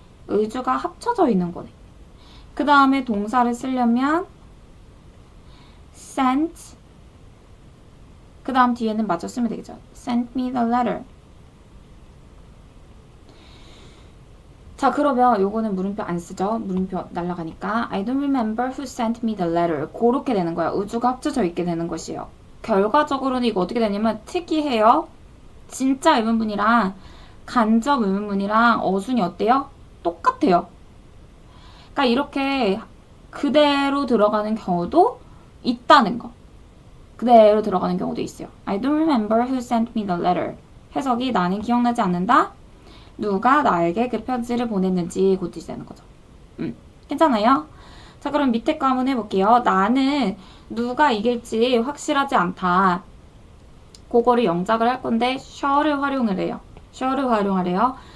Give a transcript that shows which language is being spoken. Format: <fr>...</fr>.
<ko>의주가 합쳐져 있는 거네. 그 다음에 동사를 쓰려면 sent 그 다음 뒤에는 맞춰 쓰면 되겠죠.</ko> <en>Send me the letter.</en> <ko>자, 그러면 요거는 물음표 안 쓰죠. 물음표 날라가니까</ko> <en>I don't remember who sent me the letter.</en> <ko>그렇게 되는 거야. 의주가 합쳐져 있게 되는 것이에요. 결과적으로는 이거 어떻게 되냐면 특이해요. 진짜 의문문이랑 간접 의문문이랑 어순이 어때요? 똑같아요. 그러니까 이렇게 그대로 들어가는 경우도 있다는 거. 그대로 들어가는 경우도 있어요.</ko> <en>I don't remember who sent me the letter.</en> <ko>해석이 나는 기억나지 않는다. 누가 나에게 그 편지를 보냈는지 그 뜻이 되는 거죠. 괜찮아요? 자, 그럼 밑에 거 한번 해볼게요. 나는 누가 이길지 확실하지 않다. 그거를 영작을 할 건데 sure를 활용을 해요. sure를 활용하래요.</ko>